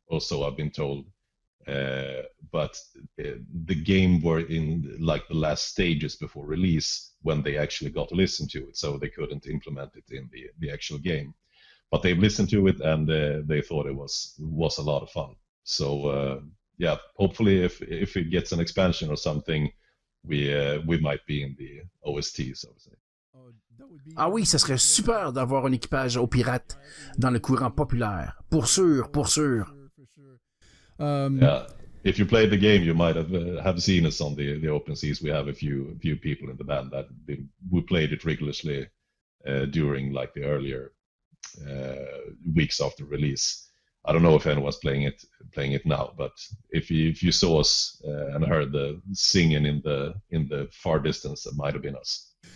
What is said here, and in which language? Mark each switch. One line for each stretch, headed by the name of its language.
English: Also, I've been told, but the game were in like the last stages before release when they actually got to listen to it, so they couldn't implement it in the actual game. But they've listened to it and they thought it was a lot of fun. So yeah, hopefully if it gets an expansion or something, we might be in the OST, so to say.
French: Ah oui, ça serait super d'avoir un équipage aux pirates dans le courant populaire. Pour sûr, pour sûr.
English: Yeah, if you played the game, you might have seen us on the open seas. We have a few people in the band that we played it rigorously during like the earlier weeks after release. I don't know if anyone's playing it now, but if you saw us and heard the singing in the far distance, that might have been us.